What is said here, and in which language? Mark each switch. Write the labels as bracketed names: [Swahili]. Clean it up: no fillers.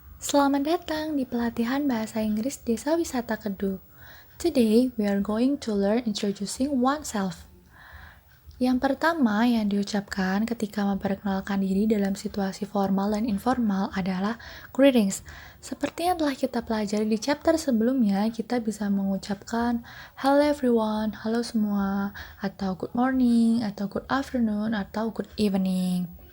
[Indonesian] Selamat datang di pelatihan Bahasa Inggris Desa Wisata Kedu. [English] Today, we are going to learn introducing oneself. [Indonesian] Yang pertama yang diucapkan ketika memperkenalkan diri dalam situasi formal dan informal adalah greetings. Seperti yang telah kita pelajari di chapter sebelumnya, kita bisa mengucapkan [English] hello everyone, [Indonesian] halo semua, atau [English] good morning, [Indonesian] atau [English] good afternoon, [Indonesian] atau [English] good evening.